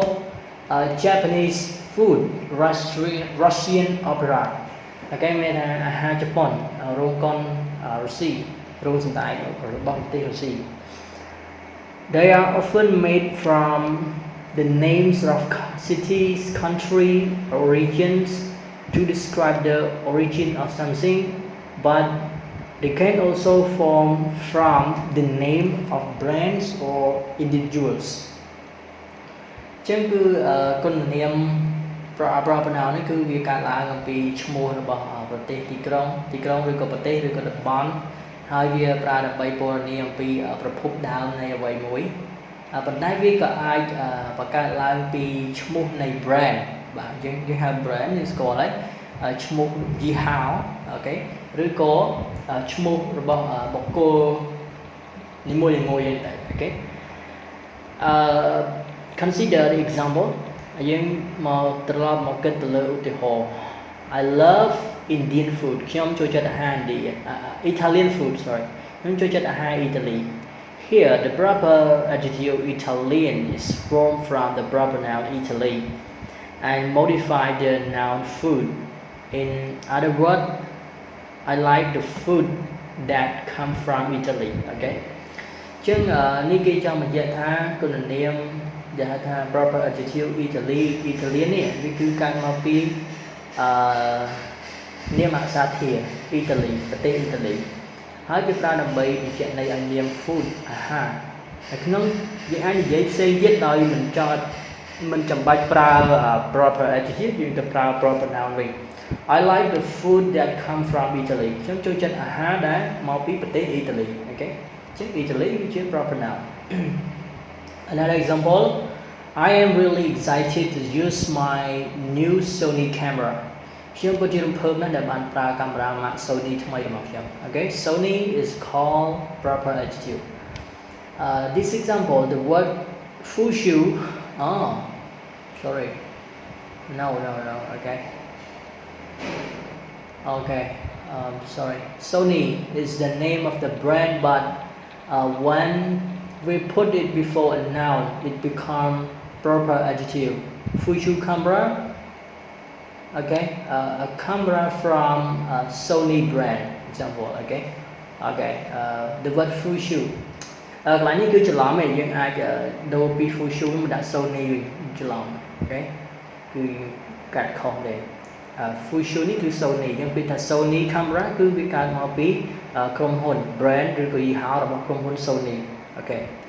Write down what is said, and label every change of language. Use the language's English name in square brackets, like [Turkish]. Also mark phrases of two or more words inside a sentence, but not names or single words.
[English] Japanese food Russian opera [Khmer] គេមានអាហារជប៉ុនរោងកុនរុស្ស៊ីរោងសម្ដែងរបស់ប្រទេសរុស្ស៊ី [English] They are often made from the names of cities, country, or regions to describe the origin of something, but they can also form from the name of brands or individuals. [Khmer] ចឹងគឺគុណនាមប្រពន្ធនេះគឺវាកើតឡើងអំពីឈ្មោះរបស់ប្រទេសទីក្រុងឬក៏ប្រទេសឬក៏តំបន់ហើយវាប្រើដើម្បីពណ៌នាមអំពីប្រភពដើមនៃអ្វីមួយប៉ុន្តែវាក៏អាចបង្កើតឡើងពីឈ្មោះនៃ brand បាទយើងហៅ brand យើងស្គាល់ហើយឈ្មោះយីហោអូខេឬក៏ឈ្មោះរបស់បុគ្គលនីមួយៗតែអូខេ [English] consider the example [Khmer] យើងមកត្រឡប់មកគិតទៅលើឧទាហរណ៍ [English] I love Indian food [Khmer] ខ្ញុំចូល ចិត្តអាហារឥណ្ឌា [English] Italian food sorry [Khmer] ខ្ញុំចូលចិត្តអាហារអ៊ីតាលី [English] Here the proper adjective Italian is formed from the proper noun Italy and modify the noun food in other words I like the food that come from Italy okay [Khmer] ចឹងនេះគេចង់បញ្ជាក់ថាគុណនាមដែលហៅថា [English] proper adjective Italian [Khmer] នេះវាគឺកើតមកពី នាមអក្សរធាតុអ៊ីតាលីប្រទេសអ៊ីតាលីហើយគេប្រើដើម្បីបញ្ជាក់ន័យឲ្យនាម food អាហារហើយក្នុងយើងអាចនិយាយ ផ្សេងទៀតដោយមិនចាំបាច់ប្រើ [English] proper adjective [Khmer] យើងទៅប្រើ [English] proper noun [Khmer] វិញ [English] I like the food that come from Italy [Khmer] ខ្ញុំចូលចិត្តអាហារដែលមកពីប្រទេសអ៊ីតាលីអូខេចឹងអ៊ីតាលីវាជា [English] proper noun Another example I am really excited to use my new Sony camera [Khmer] ខ្ញុំពិតជារំភើបណាស់ដែលបានប្រើកាមេរ៉ាម៉ាក [English] Sony [Khmer] ថ្មីរបស់ខ្ញុំ [English] Okay Sony is called proper adjective This example the word fushu sorry no okay sorry Sony is the name of the brand but when we put it before a noun it become proper adjective Fushu camera okay a camera from Sony brand example okay the word Fushu [Khmer] កន្លែងនេះគឺច្រឡំឯងយើងអាចដូរពី Fushu មកដាក់ Sony វិញច្រឡំអូខេគឺកាត់ខុសដែរFushu នេះគឺ Sony យើងពេលថា Sony camera គឺវាកើតមកពីក្រុមហ៊ុន brand ឬក៏យីហោរបស់ក្រុមហ៊ុន Sony អូខេ